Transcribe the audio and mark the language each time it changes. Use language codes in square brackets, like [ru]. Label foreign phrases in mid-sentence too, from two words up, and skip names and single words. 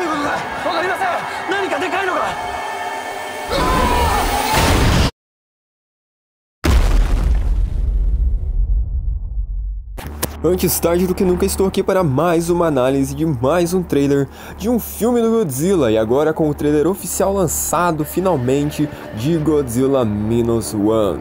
[ja] わかりません。何かでかいのが。 [pt] Antes tarde do que nunca, estou aqui para mais uma análise de mais um trailer de um filme do Godzilla, e agora com o trailer oficial lançado finalmente de Godzilla Minus One.